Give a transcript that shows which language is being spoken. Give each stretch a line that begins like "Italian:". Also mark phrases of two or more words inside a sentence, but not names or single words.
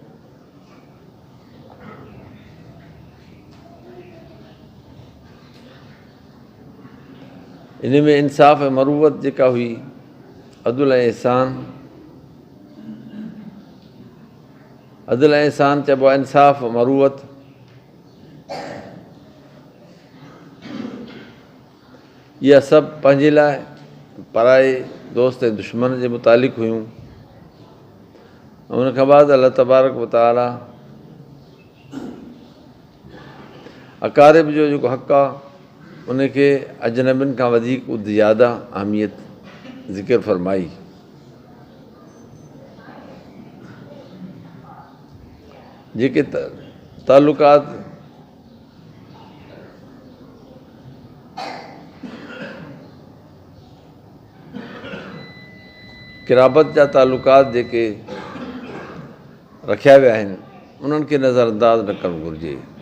Sindhi: इन में इंसाफ़ ऐं मरूवत जेका हुई, अदल ऐं एहसान चइबो आहे। इंसाफ़ मरूवत इहा सभु पंहिंजे लाइ पराए दोस्त ऐं दुश्मन जे मुतालिक़ हुयूं। ऐं उन खां बाद
Arabic: الله تبارك وتعالى
Sindhi: अकारिब जो जेको हक़ु आहे उनखे अजनबियुनि खां वधीक ज़्यादा अहमियत ज़िक्र फ़रमाई। जेके तालुकात क़िराबत जा तालुकात जेके रखिया विया आहिनि उन्हनि खे नज़रअंदाज़ न करणु घुरिजे,